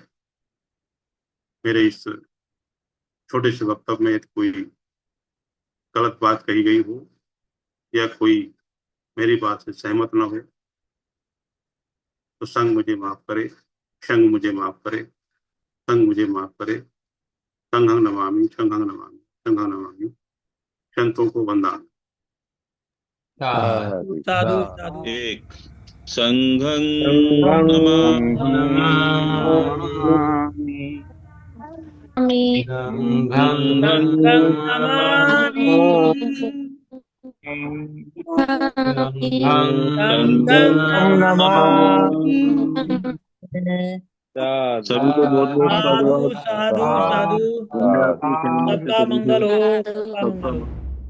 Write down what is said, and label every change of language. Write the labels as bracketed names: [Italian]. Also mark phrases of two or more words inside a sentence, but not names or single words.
[Hindi] मेरे इस छोटे से वक्तव्य में कोई गलत बात कही गई हो या कोई मेरी बात से सहमत ना हो तो संग मुझे माफ करे, संग मुझे माफ करे, संग मुझे माफ करे। [Pali] संघं नमामि, संघं नमामि, संघं नमामि। [Hindi] संतों को वंदन। साधु साधु साधु। [Pali] एक संघं संघं नमामि, नमामि गं संघं गं नमामि, नमामि, गं संघं नमामि। [Hindi] नमामि। सबको बहुत बहुत साधु साधुवाद। साधु साधु। दुनिया की सेवा में सबका कभी मंगल हो, सबका मंगल सबका हो।